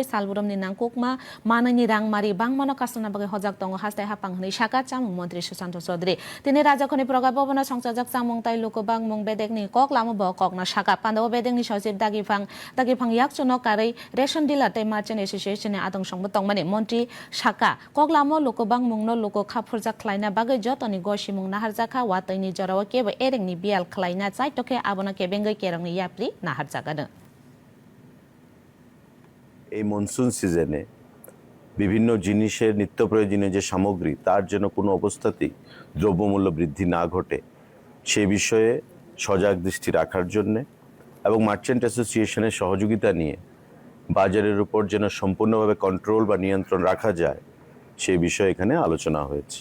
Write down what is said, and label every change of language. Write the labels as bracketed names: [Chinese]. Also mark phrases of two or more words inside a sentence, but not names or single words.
[Kok Borok] salburom ni nangkukma manani rangmari bangmano kasana bage hojak tongo hastai hapanghni saka chamung mantri Susanto Chaudhary tini rajakhoni proga bobona songchajak chamung tai lokobang mung bedekni kok lamo bo kokna saka pandaw bedekni sosib dagifang yakchono karai [English] ration dealer [Kok Borok] tei [English] merchant association [Kok Borok] ni adong songbo tongmani mantri saka kok lamo lokobang mungno loko khapurjak khlaina bage jotoni gosimung naharjaka watayni jorawa kebo erengni bial khlaina chaitoke abona kebengai kerongni yapri naharjakano [Bangla] এই [English] monsoon season [Bangla] বিভিন্ন জিনিসের নিত্য প্রয়োজনীয় যে সামগ্রী তার জন্য কোনো অবস্থাতেই দ্রব্যমূল্য বৃদ্ধি না ঘটে সে বিষয়ে সজাগ দৃষ্টি রাখার জন্য এবং [English] merchant association [Bangla] সহযোগিতা নিয়ে বাজারের উপর যেন সম্পূর্ণভাবে কন্ট্রোল বা নিয়ন্ত্রণ রাখা যায় সেই বিষয়ে এখানে আলোচনা হয়েছে।